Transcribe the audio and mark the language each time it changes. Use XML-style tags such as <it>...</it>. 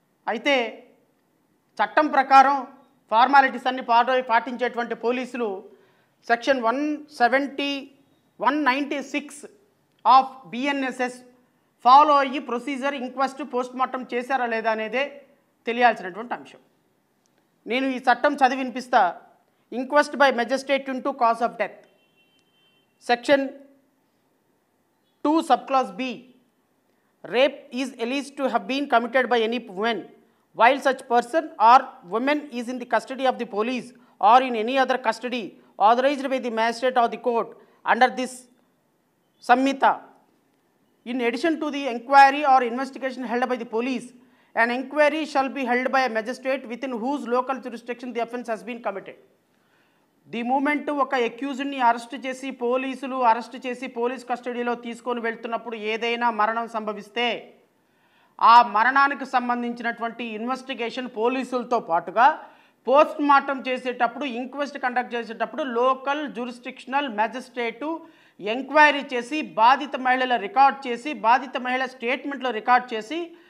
<te>అయితే చట్టం ప్రకారం ఫార్మాలిటీస్ అన్ని పాటించేటువంటి పోలీసులు సెక్షన్ 196 ఆఫ్ బిఎన్ఎస్ఎస్ ఫాలో అయ్యి ప్రొసీజర్, ఇంక్వెస్ట్, పోస్ట్ మార్టం చేశారా లేదా అనేదే తెలియాల్సినటువంటి అంశం. నేను ఈ చట్టం చదివి వినిపిస్తా.</te> <en>Inquest by magistrate into cause of death, section 2 subclause B. Rape is alleged to have been committed by any woman while such person or woman is in the custody of the police or in any other custody authorized by the magistrate or the court under this Samhita. In addition to the inquiry or investigation held by the police, an inquiry shall be held by a magistrate within whose local jurisdiction the offence has been committed.</en> <te>The moment ఒక అక్యూజ్డ్ని arrest చేసి police కస్టడీలో తీసుకొని వెళ్తున్నప్పుడు ఏదైనా మరణం సంభవిస్తే ఆ మరణానికి సంబంధించినటువంటి ఇన్వెస్టిగేషన్ పోలీసులతో పాటుగా పోస్ట్ మార్టం చేసేటప్పుడు, ఇంక్వెస్ట్ కండక్ట్ చేసేటప్పుడు లోకల్ జ్యూరిస్డిక్షనల్ మ్యాజిస్ట్రేటు ఎంక్వైరీ చేసి బాధిత మహిళల రికార్డ్ చేసి, బాధిత మహిళ స్టేట్మెంట్లో రికార్డ్ చేసి,</te>